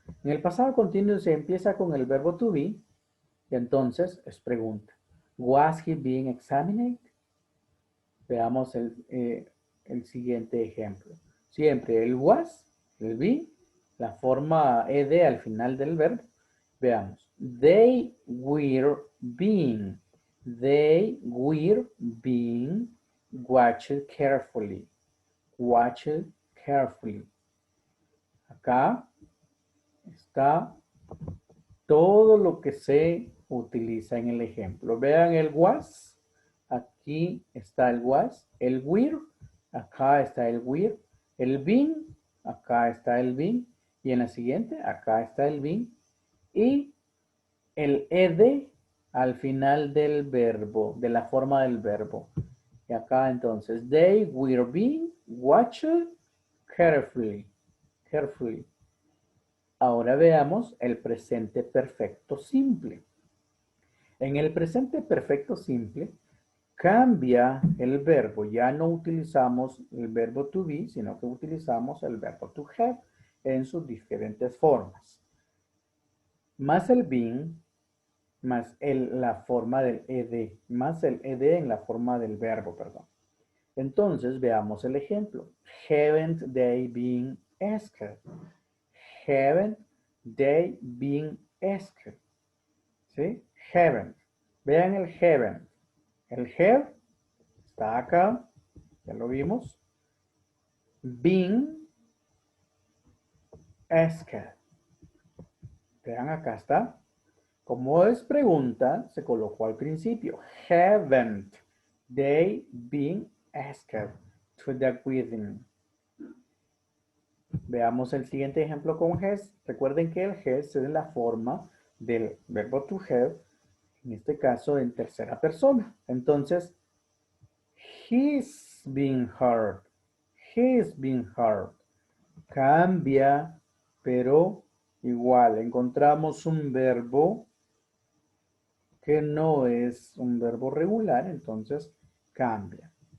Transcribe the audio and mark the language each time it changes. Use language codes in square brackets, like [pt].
[es] En el pasado continuo se empieza con el verbo to be y entonces es pregunta. [en] Was he being examined? [es] Veamos el siguiente ejemplo. Siempre el was, el be, la forma ed al final del verbo. Veamos. [en] They were being watched carefully. Watched carefully. [es] Acá está todo lo que se utiliza en el ejemplo. Vean el was. Aquí está el was. El were. Acá está el were. El been. Acá está el been. Y en la siguiente, acá está el been. Y el ed al final del verbo, de la forma del verbo. Y acá entonces, [en] they were being watched carefully. [es] Ahora veamos el presente perfecto simple. En el presente perfecto simple cambia el verbo. Ya no utilizamos el verbo to be, sino que utilizamos el verbo to have en sus diferentes formas. Más el being, más la forma del ed, más el ed en la forma del verbo, perdón. Entonces, veamos el ejemplo. [en] Haven't they been asked? Haven't they been asked? ¿Sí? Haven't. [es] Vean el haven't. El have está acá, ya lo vimos. [en] Been asked. [es] Vean, acá está. Como es pregunta, se colocó al principio. [en] Haven't they been asked to the wedding? [es] Veamos el siguiente ejemplo con has. Recuerden que el has es la forma del verbo to have, en este caso en tercera persona. [en] Entonces, he's been hurt. He's been hurt. [es] Cambia, pero igual encontramos un verbo que no es un verbo regular, entonces cambia.